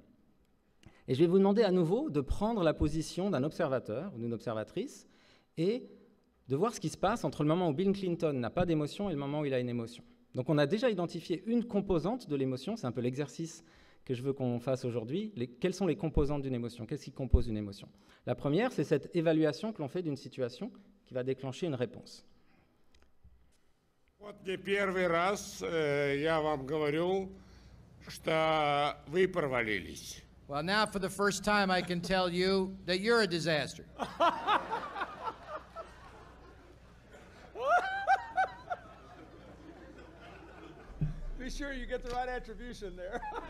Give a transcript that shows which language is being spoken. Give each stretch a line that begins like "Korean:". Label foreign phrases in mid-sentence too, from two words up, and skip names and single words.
French: Et je vais vous demander à nouveau de prendre la position d'un observateur ou d'une observatrice et de voir ce qui se passe entre le moment où Bill Clinton n'a pas d'émotion et le moment où il a une émotion. Donc on a déjà identifié une composante de l'émotion, c'est un peu l'exercice que je veux qu'on fasse aujourd'hui. Quelles sont les composantes d'une émotion? Qu'est-ce qui compose une émotion? La première, c'est cette évaluation que l'on fait d'une situation qui va déclencher une réponse.
Russian: Вот не первый раз я вам говорю, что вы провалились.
English: Well, now for the first time I can tell you that you're a disaster. Be sure you get the right attribution there.